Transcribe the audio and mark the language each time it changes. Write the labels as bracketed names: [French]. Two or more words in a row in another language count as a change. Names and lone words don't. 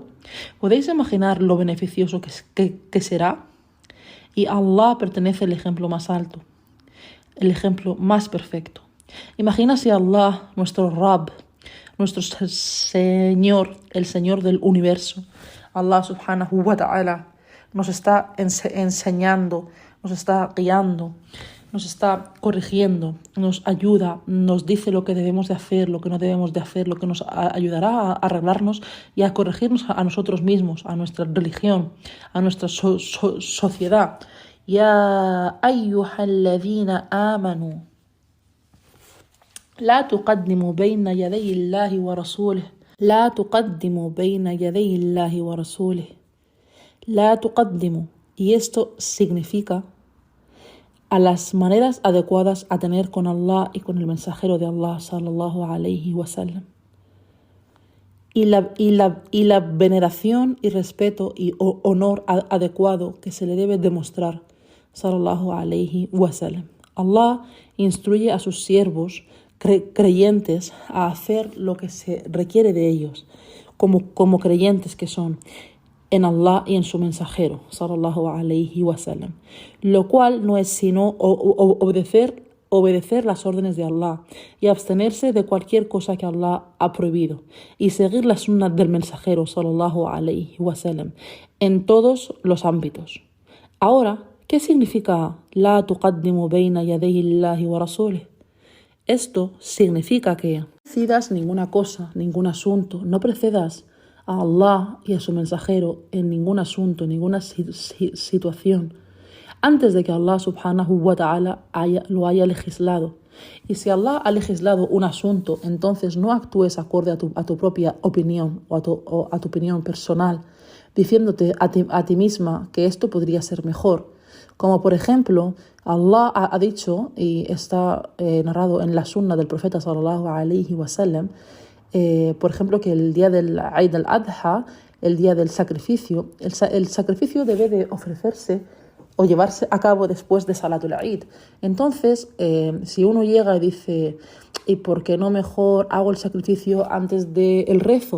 [Spanish] ¿Podéis imaginar lo beneficioso que será? Y a Allah pertenece el ejemplo más alto, el ejemplo más perfecto. Imagina si Allah, nuestro Rabb, nuestro Señor, el Señor del universo, [Arabic] الله سبحانه وتعالى, [Spanish] nos está enseñando, nos está guiando, nos está corrigiendo, nos ayuda, nos dice lo que debemos de hacer, lo que no debemos de hacer, lo que nos ayudará a arreglarnos y a corregirnos a nosotros mismos, a nuestra religión, a nuestra sociedad. [Arabic] يا أيها الذين آمنوا لا تقدموا بين يدي الله ورسوله. لا تقدموا بين يدي الله ورسوله. لا تقدموا. [Spanish] Y esto significa a las maneras adecuadas a tener con Allah y con el mensajero de Allah [Arabic] صلى الله عليه وسلم. [Spanish] Y la veneración y respeto y honor adecuado que se le debe demostrar [Arabic] صلى الله عليه وسلم. [Spanish] Allah instruye a sus siervos creyentes a hacer lo que se requiere de ellos, como creyentes que son en Allah y en su mensajero, [Arabic] صلى الله عليه وسلم, [Spanish] lo cual no es sino obedecer las órdenes de Allah y abstenerse de cualquier cosa que Allah ha prohibido y seguir la sunna del mensajero, [Arabic] صلى الله عليه وسلم, [Spanish] en todos los ámbitos. Ahora, ¿qué significa [Arabic] لا تقدموا بين يدي الله ورسوله? [Spanish] Esto significa que no decidas ninguna cosa, ningún asunto, no precedas a Allah y a su mensajero en ningún asunto, en ninguna situación, antes de que [Arabic] الله سبحانه وتعالى [Spanish] lo haya legislado. Y si Allah ha legislado un asunto, entonces no actúes acorde a tu propia opinión o a tu opinión personal, diciéndote a ti misma que esto podría ser mejor. Como por ejemplo, Allah ha dicho, y está narrado en la sunna del profeta [Arabic] صلى الله عليه وسلم, [Spanish] por ejemplo, que el día del Eid al-Adha, el día del sacrificio, el sacrificio debe de ofrecerse o llevarse a cabo después de Salatul Eid. Entonces, si uno llega y dice, ¿y por qué no mejor hago el sacrificio antes del rezo?